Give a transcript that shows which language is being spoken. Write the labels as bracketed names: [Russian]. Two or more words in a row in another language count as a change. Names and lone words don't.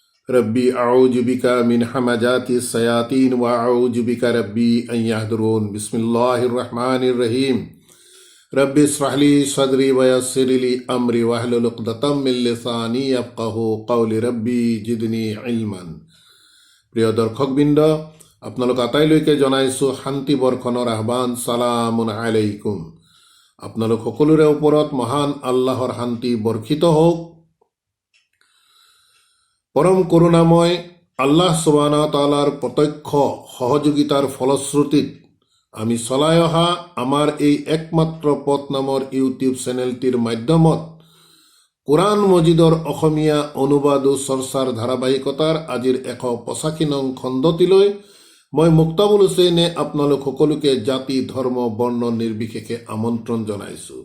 [Arabic] رب أعوذ بك من همزات الشياطين وأعوذ بك رب أن يحضرون. بسم الله الرحمن الرحيم. رب اشرح لي صدري ويسر لي أمري واحلل عقدة من لساني يفقهوا قولي رب زدني علما. [Assamese] প্ৰিয় দৰ্শকবৃন্দ, আপোনালোক আটাইলৈকে জনাইছোঁ শান্তি বৰ্ষণৰ আহ্বান। [Arabic] سلام عليكم. [Assamese] আপোনালোক সকলোৰে ওপৰত মহান আল্লাহৰ শান্তি বৰ্ষিত হওক। পৰম করুণাময় আল্লাহ [Arabic] سبحانه وتعالى [Assamese] প্ৰত্যক্ষ সহযোগিতাৰ ফলশ্ৰুতিত আমি চলাই অহা আমাৰ এই একমাত্ৰ পথ নামৰ ইউটিউব চেনেলটিৰ মাধ্যমত কোরআন মজিদৰ অসমীয়া অনুবাদ ও চৰ্চাৰ ধাৰাবাহিকতাৰ আজিৰ 185 নং খণ্ডটিলৈ মই মুক্তাবুল হুছেইনে আপোনালোক সকলোকে জাতি ধৰ্ম বৰ্ণ নিৰ্বিশেষে আমন্ত্ৰণ জনাইছোঁ।